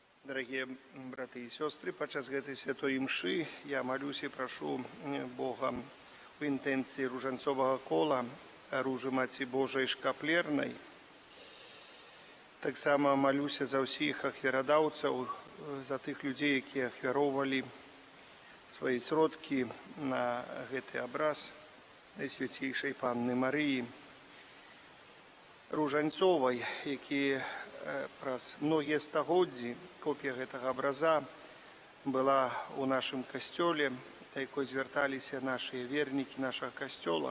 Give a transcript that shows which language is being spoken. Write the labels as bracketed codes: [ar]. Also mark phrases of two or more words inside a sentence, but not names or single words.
[ru] Дорогие браты и сестры, [be] подчас гэтай святой імшы я молюсь и прошу Бога у интенции ружанцового кола, ружи Маці Божай Шкаплернай. Так само молюся за ўсіх ахвярадаўцаў, за тых людзей, якія ахвяроўвалі свае сродкі на гэты абраз Найсвяцейшай Панны Марыі Ружанцовай, які праз многія стагоддзі копія гэтага абраза была ў нашым касцёле, да якой звярталіся нашыя вернікі нашага касцёла.